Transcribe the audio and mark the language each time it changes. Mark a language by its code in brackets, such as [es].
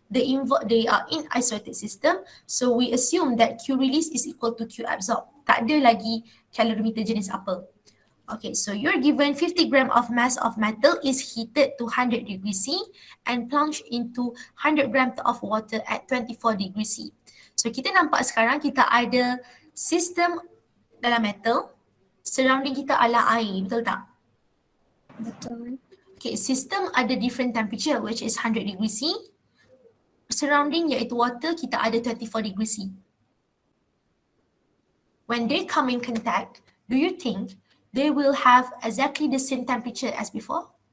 [en] They are in isolated system. So we assume that Q release is equal to Q absorb. [ms] Tak ada lagi calorimeter jenis apa. [en] Okay, so you're given 50 gram of mass of metal is heated to 100 degrees C and plunged into 100 grams of water at 24 degrees C. So [ms] kita nampak sekarang kita ada sistem dalam metal, surrounding kita adalah air, betul tak? Betul. [en] Okay, [ms] sistem ada [en] different temperature which is 100 degrees C. Surrounding [ms] iaitu [en] water, [ms] kita ada [en] 24 degrees C. When they come in contact, do you think they will have exactly the same temperature as before?